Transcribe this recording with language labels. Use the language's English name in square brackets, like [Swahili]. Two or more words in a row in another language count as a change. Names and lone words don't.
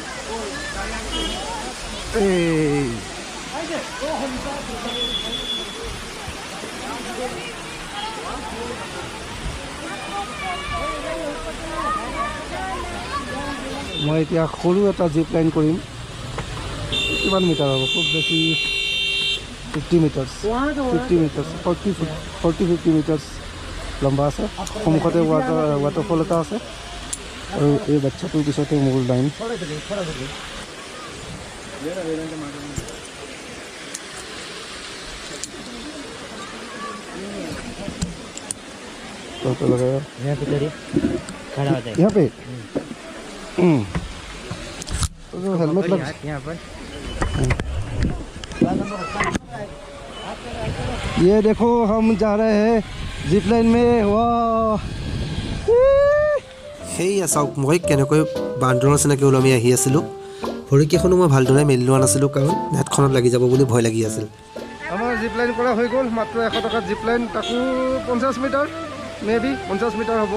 [Assamese] মই এতিয়া সৰু এটা [English] zip line [Assamese] কৰিম। কিমান মিটাৰ হ'ব? খুব বেছি 50 মিটাৰ্ছ, 40-50 মিটাৰ্ছ লম্বা আছে। সন্মুখতে ৱাটাৰফল এটা আছে, আৰু এই বাচ্চাটোৰ পিছতে মোৰ লাইন। [Hindi] यहाँ पे हेलमेट लग यहाँ पर। ये देखो हम जा रहे हैं [English] zip line [Hindi] में। वाह, [Assamese] সেয়া চাওক মই কেনেকৈ বান্দৰৰ চিনাকি ওলমি আহি আছিলোঁ। ভৰিকেইখনো মই ভালদৰে মেলি লোৱা নাছিলোঁ, কাৰণ নেটখনত লাগি যাব বুলি ভয় লাগি আছিল। আমাৰ [English] zip line [Assamese] কৰা হৈ গ'ল। মাত্ৰ 100 টকাত [English] zip line, [Assamese] তাকো 50 মিটাৰ, মেবি 50 মিটাৰ হ'ব।